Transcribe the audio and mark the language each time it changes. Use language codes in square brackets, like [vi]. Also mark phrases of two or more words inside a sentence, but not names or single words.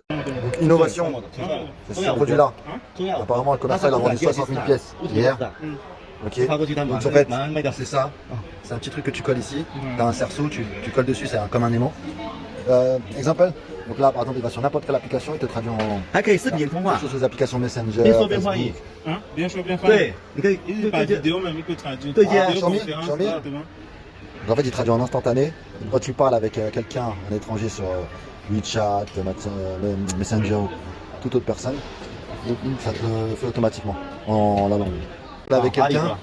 [fr] Donc innovation, c'est ce produit-là. Apparemment, le commercial a vendu 60 000 pièces hier. Ok. Donc en fait, c'est ça. C'est un petit truc que tu colles ici. Tu as un cerceau, tu colles dessus, c'est comme un aimant. Exemple. Donc là, par exemple, il va sur n'importe quelle application, il te traduit sur les applications Messenger. [zh] 啊，边说边翻。对，你可以 [fr] par vidéo même, il peut traduire. [zh] 对 Ah, [fr] Vidéoconférence, Xiaomi. exactement. Donc en fait, il traduit en instantané. Quand tu parles avec quelqu'un, un étranger sur WeChat, Messenger ou toute autre personne, ça te le fait automatiquement en la langue. Là, avec quelqu'un.